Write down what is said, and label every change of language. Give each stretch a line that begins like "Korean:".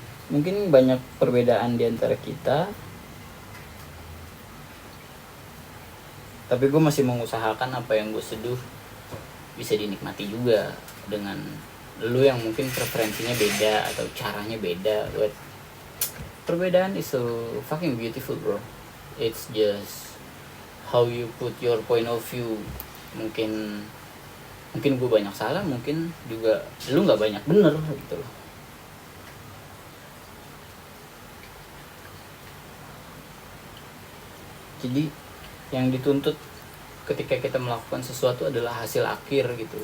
Indonesian: Mungkin banyak perbedaan di antara kita, tapi gue masih mengusahakan apa yang gue seduh bisa dinikmati juga dengan lu yang mungkin preferensinya beda atau caranya beda.
English: But
Indonesian: perbedaan
English: is so fucking beautiful bro. It's just how you put your point of view.
Indonesian: Mungkin gue banyak salah, mungkin juga lu nggak banyak bener gitu loh. Jadi yang dituntut ketika kita melakukan sesuatu adalah hasil akhir gitu.